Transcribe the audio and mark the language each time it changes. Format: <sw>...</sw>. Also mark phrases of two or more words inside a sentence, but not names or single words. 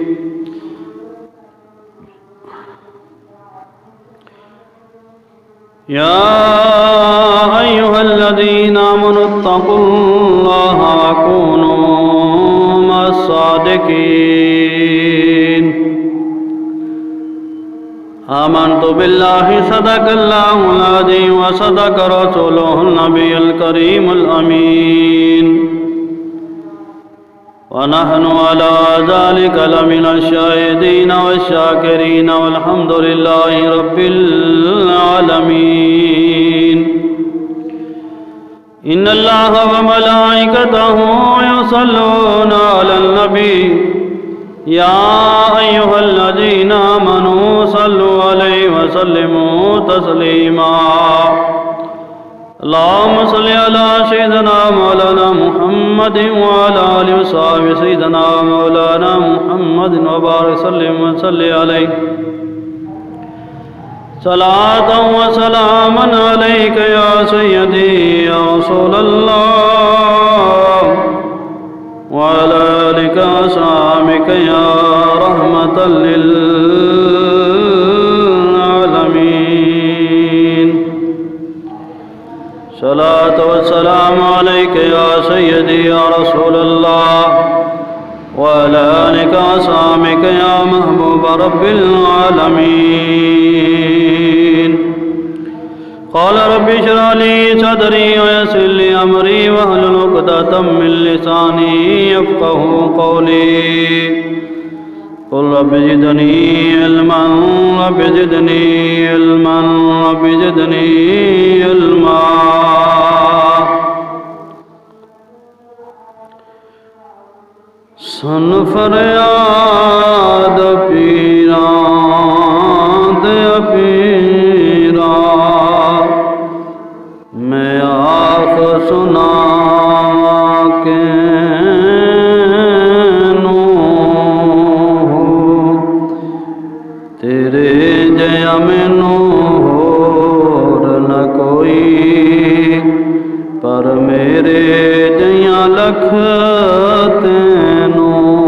<ar>يا أيها الذين آمنوا اتقوا الله وكونوا مع الصادقين. آمنت بالله صدق الله العظيم وصدق رسوله النبي الكريم الأمين. ونحن على ذلك لمن الشاهدين والشاكرين والحمد لله رب العالمين. إن الله وملائكته يصلون على النبي. يا أيها الذين آمنوا صلوا عليه وسلموا تسليما. اللهم صل على سيدنا مولانا محمد وعلى آله وصحابه سيدنا مولانا محمد وبارك سلم وصل عليه. صلاة وسلاما عليك يا سيدي يا رسول الله وعلى آلك وأصحابك يا رحمة للعالمين. صلاة وسلام عليك يا سيدي يا رسول الله وعلى آلك وأصحابك يا محبوب رب العالمين. قال رب اشرح لي صدري ويسر لي أمري واحلل عقدة من لساني يفقهوا قولي. قل رب زدني علما رب زدني علما رب زدني علما.</ar> <pa>سن فریاد پیرا دے پیرا میں آکھ سنا کے نوں تیرے جیا مینوں ہور نہ کوئی پر میرے جیا لکھ تینوں.</pa>